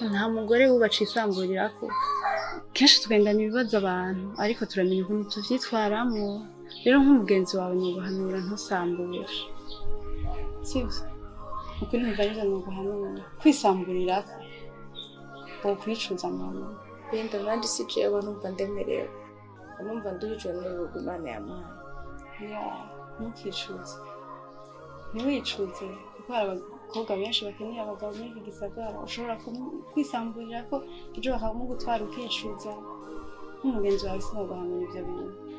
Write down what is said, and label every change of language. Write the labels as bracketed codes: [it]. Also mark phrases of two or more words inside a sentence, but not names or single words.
[rn] Nta mugore wubaca isamburirako. Kenshi tugendana ibibazo abantu ariko turamenya ukuntu tuvyitwaramwo. Rero nk'umugenzi wawe noguhanura ntusambure, sivyo? Ukuri numva rero noguhanura kwisamburirako wokwicuza muntu. Benda nandi si jewe numva ndemerewe, numva nduhijwe n'urugo Imana yampaye. Ntukicuze, ntiwicuze kuko abakobwa benshi bakeneye abagabo muri iki gisagara ushobora kwisamburira ko ejo bakamugutwara ukicuza nk'umugenzi wawe sinoguhamenya ibyo bintu.